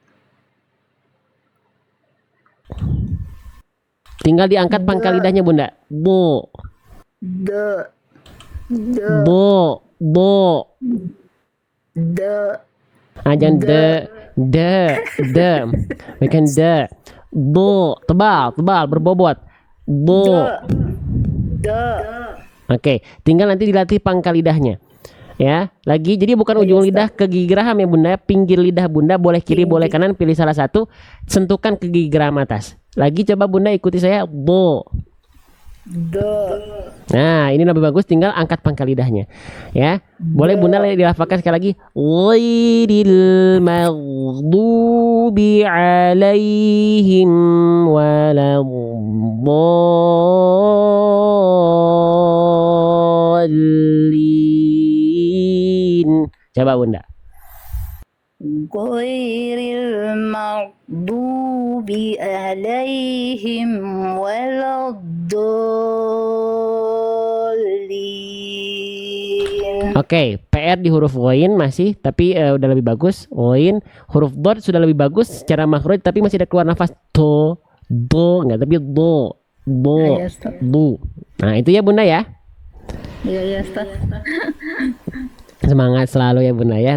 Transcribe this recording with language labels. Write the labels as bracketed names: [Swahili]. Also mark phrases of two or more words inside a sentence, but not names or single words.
[Indonesian] Tinggal diangkat pangkal lidahnya Bunda. Do. Do. Do. Do. Do. Do. Jangan de, bukan de. Do, tebal, berbobot. Do. Do. Oke, tinggal nanti dilatih pangkal lidahnya. Ya, lagi jadi bukan ujung lidah ke gigi raham ya Bunda, pinggir lidah Bunda boleh kiri boleh kanan, pilih salah satu, sentuhkan ke gigi raham atas. Lagi coba Bunda ikuti saya, bo. Nah, ini lebih bagus, tinggal angkat pangkal lidahnya. Ya. Boleh Bunda dilafalkan sekali lagi. [Arabic] غير المغضوب عليهم ولا الضالين. [Indonesian] Coba Bunda. [Arabic] غير المغضوب عليهم ولا الضالين. [Indonesian] Oke, PR di huruf ghain masih, tapi udah lebih bagus. Ghain, huruf dot sudah lebih bagus secara makhraj, tapi masih ada keluar nafas do enggak, tapi do. Ya, Ustaz. Bu. Nah, itu ya Bunda ya. Iya, Ustaz. Semangat selalu ya Bunda ya.